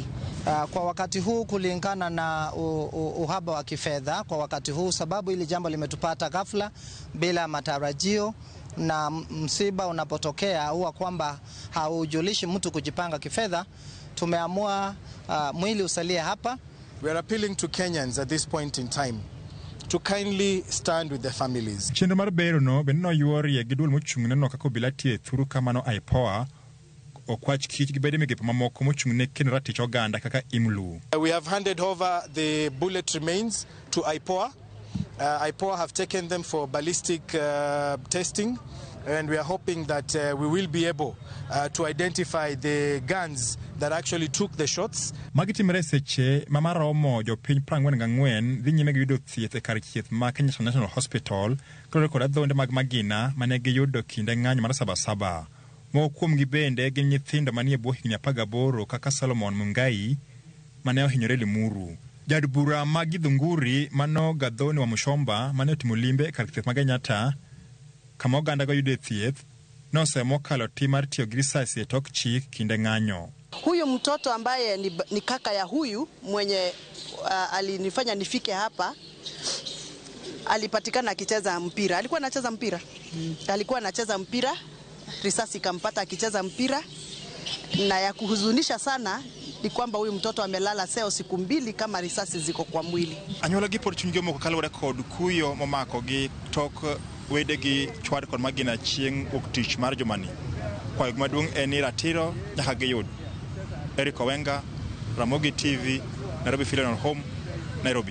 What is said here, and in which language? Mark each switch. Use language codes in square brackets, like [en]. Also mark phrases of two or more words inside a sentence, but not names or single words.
[sw] Kwa wakati huu, kulingana na uhaba wa kifedha kwa wakati huu, sababu ili jambo limetupata ghafla bila matarajio, na msiba unapotokea huwa kwamba haujulishi mtu kujipanga kifedha, tumeamua mwili usalie hapa. [en] We are appealing to Kenyans at this point in time to kindly stand with the families. [luo] Chenro mar bero no bende noyuorie gi duol mochung'ne no kaka obila tie thuru kamano IPOA, okwach kich gi bede migepe mamoko mochung'ne kendo ratich oganda kaka IMLU. [en] We have handed over the bullet remains to IPOA. IPOA have taken them for ballistic testing, and we are hoping that we will be able to identify the guns that actually took the shots. [luo] Magitimre seche mamaromo jopiny 44 dhi nyime gi yudo thieth e kar thieth ma Kenyatta National Hospital kod kod adhonde mag magina mane giyudo kinde ng'anyo mar Sabasaba. Moko kuomgi bende gin nyithindo manie bwo higni 18 kaka Solomon Mungai mane ohinyore Limuru. Jad bura ma Githunguri mano Gathoni wa Mushomba mane otimo limbe e kar thieth ma Kenyatta kama oganda go yudo thieth nosemo kalo tim mar tiyo gi risasi e tok chik kinde ng'anyo. [sw] Huyu mtoto ambaye ni kaka ya huyu mwenye alinifanya nifike hapa, alipatikana akicheza mpira. Alikuwa anacheza mpira. Alikuwa anacheza mpira, risasi kampata akicheza mpira, na ya kuhuzunisha sana ni kwamba huyu mtoto amelala seo siku 2 kama risasi ziko kwa mwili. [luo] Anyuola gi pod chunygi moko kalore kod kuyo momako gi tok wedegi chwad kod magina chieng' uktich mar jumani. Kwayo maduong' en ni ratiro nyaka giyud. Eric Owenga, Ramogi TV, Nairobi Funeral Home, Nairobi.